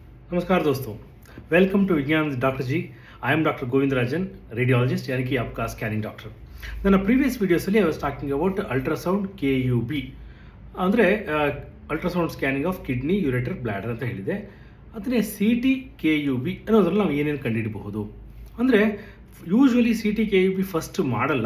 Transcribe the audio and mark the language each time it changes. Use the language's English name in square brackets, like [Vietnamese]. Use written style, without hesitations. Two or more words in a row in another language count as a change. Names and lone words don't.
[Hindi] नमस्कार दोस्तों, [English] welcome to [Hindi] विज्ञान डॉक्टर जी. [English] I am Doctor Govindarajan, radiologist [Hindi] यानी कि आपका [English] scanning doctor. [Kannada] ನನ್ನ [English] previous videos I was talking about ultrasound KUB [Kannada] ಅಂದರೆ [English] ultrasound scanning of kidney, ureter, bladder [Kannada] ಅಂತ ಹೇಳಿದೆ. ಅದನ್ನೇ CT KUB ಅನ್ನೋದ್ರಲ್ಲಿ ನಾವು ಏನೇನು ಕಂಡುಹಿಡಬಹುದು ಅಂದರೆ [English] usually CT KUB first [Kannada] ಮಾಡಲ್ಲ.